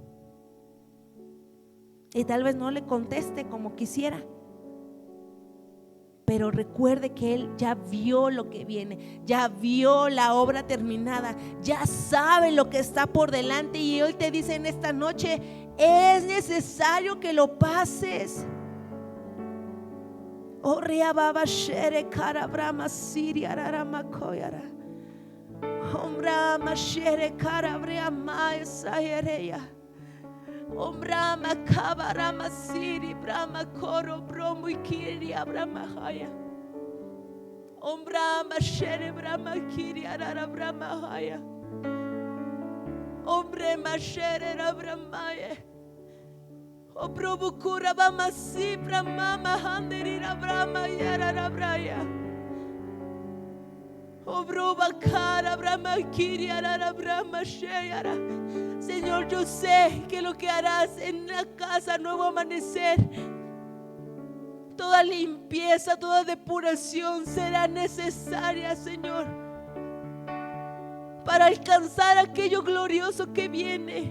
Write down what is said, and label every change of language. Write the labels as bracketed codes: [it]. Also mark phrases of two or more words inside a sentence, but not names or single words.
[es] Y tal vez no le conteste como quisiera, pero recuerde que Él ya vio lo que viene, ya vio la obra terminada, ya sabe lo que está por delante. Y hoy te dice en esta noche: es necesario que lo pases. Oh, Riababa Shere Karabrama Siria Rarama Koyara. Hombrama Shere Karabria Maya Sayereya. Om Brahma Kabarama Siri Brahma Koro Bromo Kiri Abrahma Haya. Om Brahma Shere Brahma Kiri Arara Brahma Haya. Om Brahma Shere Brahma. O Prabhu Kura Bama Si Brahma Mahanderira Brahma Yarara Braya. O Brahma Kara Brahma Kiri Arara Brahma Sheyara. Señor, yo sé que lo que harás en la casa Nuevo Amanecer, toda limpieza, toda depuración será necesaria, Señor, para alcanzar aquello glorioso que viene.